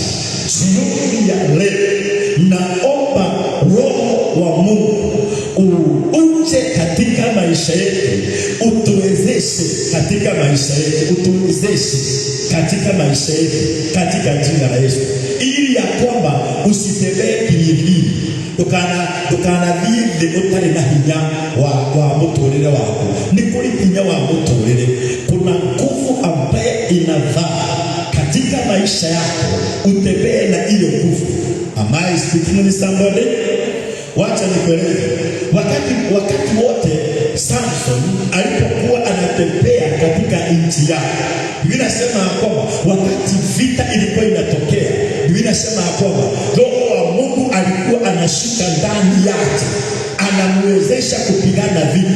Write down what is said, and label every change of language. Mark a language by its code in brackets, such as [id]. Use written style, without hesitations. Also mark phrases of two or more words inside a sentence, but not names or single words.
[sw] Jioni ya leo naomba roho wa Mungu uje katika maisha yetu, utuwezeshe katika maisha yetu, utuwezeshe katika maisha yetu, katika jina la Yesu, ili ya kwamba usitembee kihivi tukana vile [ki] utari na hinya wa muturire wako. Ni kuri hinya wa muturire, [sw] kuna nguvu ambaye inavaa katika maisha yako, utembee na ile nguvu. [en] Am I speaking to somebody? [sw] Wacha nikueleze. Wakati wote Samson alipokuwa anatembea katika nchi yake, Biblia inasema kwamba wakati vita ilikuwa inatokea, Biblia inasema kwamba roho wa Mungu alikuwa anashuka ndani yake, anamwezesha kupigana vita.